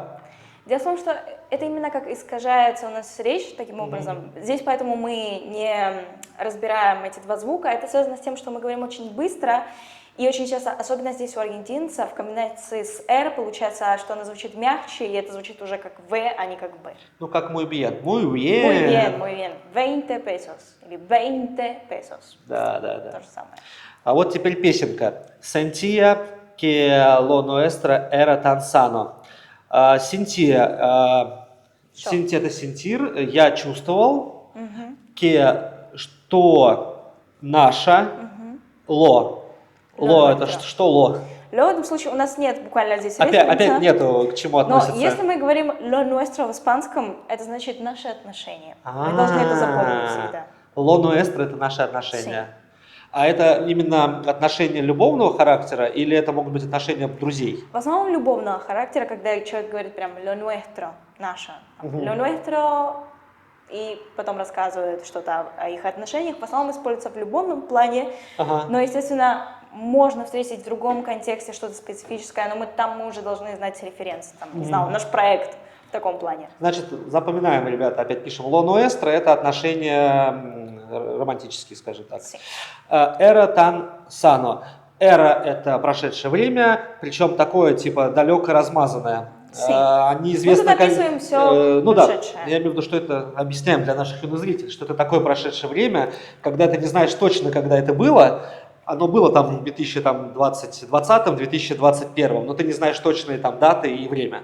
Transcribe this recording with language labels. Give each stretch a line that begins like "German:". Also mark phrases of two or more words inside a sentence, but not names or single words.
Russian: Дело в том, что это именно как искажается у нас речь таким образом. Здесь поэтому мы не разбираем эти два звука. Это связано с тем, что мы говорим очень быстро. И очень часто, особенно здесь у аргентинцев, в комбинации с «р» получается, что она звучит мягче, и это звучит уже как «в», а не как «б».
Spanish: Как muy bien. Muy bien. Muy bien, muy bien. 20 pesos.
Russian: Или 20 pesos. Да. То же самое. А вот теперь песенка.
Spanish: Sentía que lo nuestro era tan sano.
Russian: Sentía это сентир, я чувствовал, что наше, ло это что ло? Ло в этом случае у нас нет буквально здесь референса. Опять нету, к чему относится. Но если мы говорим
Spanish: lo nuestro
Russian: в испанском, это значит наши отношения. Мы должны это запомнить всегда.
Spanish: Lo nuestro
Russian: это наши отношения. А это именно отношения любовного характера или это могут быть отношения друзей? В основном любовного характера, когда человек говорит прям
Spanish: lo nuestro,
Russian: наше.
Spanish: Lo nuestro,
Russian: и потом рассказывает что-то о их отношениях. В основном используется в любовном плане, но, естественно, можно встретить в другом контексте что-то специфическое, но мы уже должны знать референс, не знаю, наш проект в таком плане. Значит, запоминаем, ребята, опять пишем.
Spanish: Lo nuestro –
Russian: это отношения романтические, скажем так.
Spanish: Era tan sano.
Russian: Era – это прошедшее время, причем такое, типа, далеко размазанное. Неизвестно, мы тут описываем все прошедшее. Я имею в виду, что это объясняем для наших зрителей, что это такое прошедшее время, когда ты не знаешь точно, когда это было. Оно было там в 2020-2021, но ты не знаешь точные там даты и время.